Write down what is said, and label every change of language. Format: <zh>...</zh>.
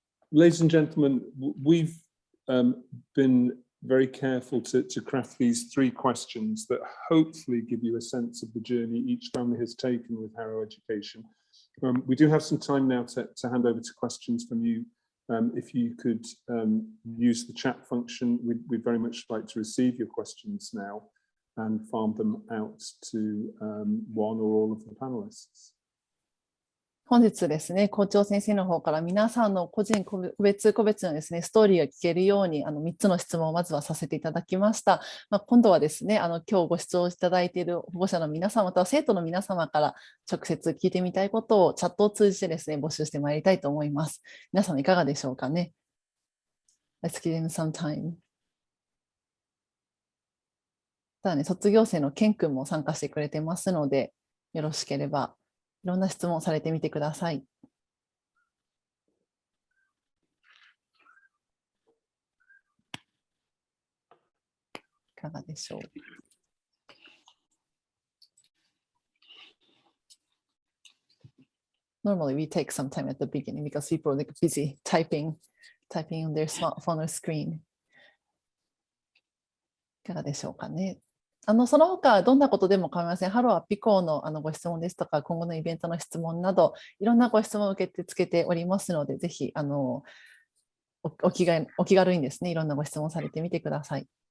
<en>Ladies and gentlemen, we've been very careful to craft these 3 questions that hopefully give you a sense of the journey each family has taken with Harrow education. We do have some time now to hand over to questions from you. If you could use the chat function, we'd very much like to receive your questions now and farm them out to one or all of the panelists.</en> <ja>本日ですね、校長先生の方から皆さんの個別のですね、ストーリーを聞けるように3つの質問をまずはさせていただきました。今度はですね、今日ご視聴いただいている保護者の皆様または生徒の皆様から直接聞いてみたいことをチャットを通じてですね、募集してまいりたいと思います。皆さんいかがでしょうかね。</ja> <en>Let's give them some time.</en> <ja>ただね、卒業生のケン君も参加してくれてますので、よろしければいろんな質問をされてみてください。かがでしょう。</ja> <en>Normally we take some time at the beginning because people are like busy typing on their smartphone or screen.</en> <ja>いかがでしょうかね。その他どんなことでも構いません。ハローアッピ校のご質問ですとか、今後のイベントの質問など、いろんなご質問を受け付けておりますので、ぜひお気軽にですね、いろんなご質問されてみてください。</ja>